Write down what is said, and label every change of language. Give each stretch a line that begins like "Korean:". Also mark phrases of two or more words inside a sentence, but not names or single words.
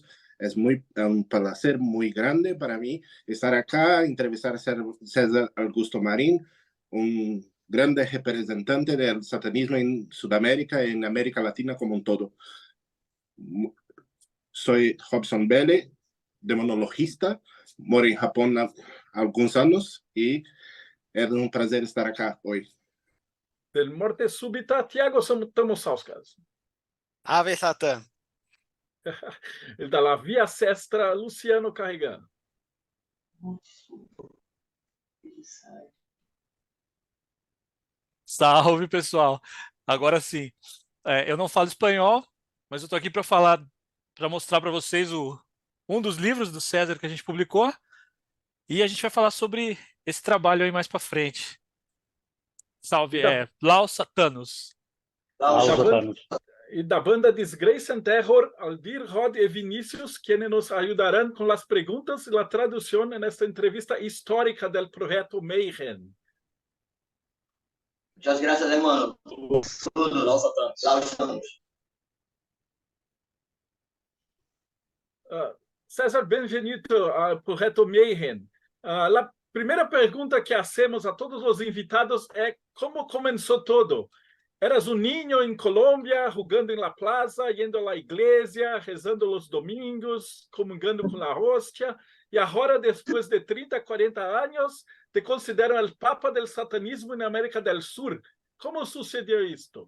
Spanish: Es un placer muy grande para mí estar acá, entrevistar a César Augusto Marín, un grande representante del satanismo en Sudamérica y en América Latina como un todo. Soy Robson Belli, demonologista, moro en Japón algunos años y es un placer estar acá hoy. Del Morte Súbita, Tiago Tamosauskas.
Portuguese: Ave Satã. Da Via Sestra, Luciano Carregano. Salve, pessoal. Agora sim, eu não falo espanhol, mas eu estou aqui para falar, para mostrar para vocês um dos livros do César que a gente publicou e a gente vai falar sobre esse trabalho aí mais para frente. Salve,
Latin: Laos Satanos. Laos Satanos.
Spanish: Y da banda Disgrace and Terror, Aldir, Rod y Vinicius, quienes nos ayudarán con las preguntas y la traducción en esta entrevista histórica del proyecto Mayhem. Muchas gracias, hermano. Saludos,
Latin: Laos Satanos. Laos Satanos.
Portuguese: César, bem-vindo ao projeto Mayhem. A primeira pergunta que hacemos a todos os invitados é como começou todo.
Spanish: Eras un niño en Colombia, jugando en la plaza, yendo a la iglesia, rezando los domingos, comungando con la hostia, y ahora, después de 30, 40 años, te consideran el papa del satanismo en América del Sur. ¿Cómo sucedió esto?